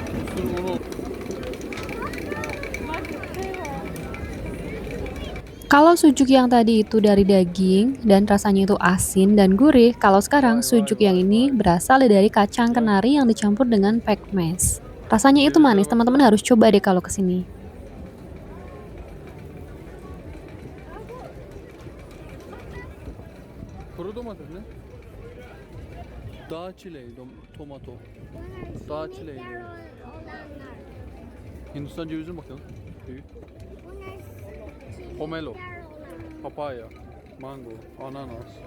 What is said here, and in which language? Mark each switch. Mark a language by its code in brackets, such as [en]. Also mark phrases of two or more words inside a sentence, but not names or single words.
[id] Kalau sujuk yang tadi itu dari daging dan rasanya itu asin dan gurih, kalau sekarang sujuk yang ini berasal dari kacang kenari yang dicampur dengan pekmes. Rasanya itu manis, teman-teman harus coba deh kalau kesini. [tr] Kuru domates ne? Dağ çileği, tomato. Dağ çileği. Hindistan cevizi mi bakalım? Büyük. Pomelo. Papaya. Mango. Ananas.